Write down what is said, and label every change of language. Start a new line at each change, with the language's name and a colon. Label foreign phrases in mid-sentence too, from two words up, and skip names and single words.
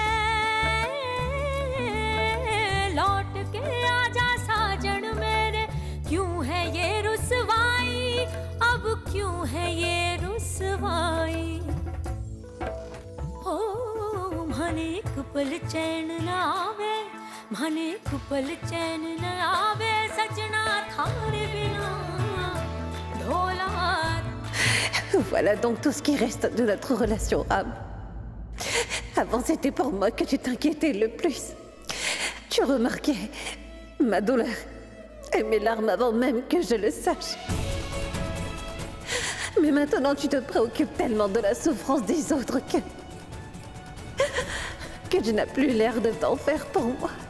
Hindi: लौट के आजा साजन मेरे क्यों है ये रुसवाई अब क्यों है ये रुसवाई हो माने एक पल चैन न आवे माने एक पल चैन न आवे सजना थारे बिना ढोला
French: Voilà donc tout ce qui reste de notre relation, Ram. Avant, c'était pour moi que tu t'inquiétais le plus. Tu remarquais ma douleur et mes larmes avant même que je le sache. Mais maintenant, tu te préoccupes tellement de la souffrance des autres que tu n'as plus l'air de t'en faire pour moi.